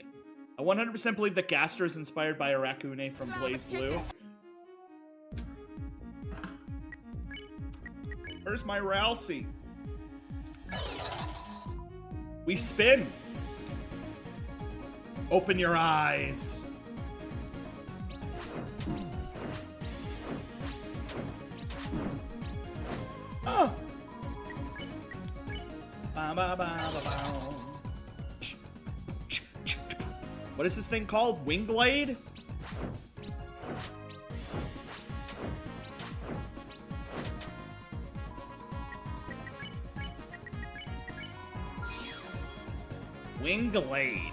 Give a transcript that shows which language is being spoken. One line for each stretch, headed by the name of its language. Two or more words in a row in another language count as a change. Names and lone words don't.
English: I 100% believe that Gaster is inspired by Arakune from Blaze Blue. Where's my Ralsei? We spin. Open your eyes. Oh. Ba, ba, ba, ba, ba. What is this thing called? Wingblade? Wingblade.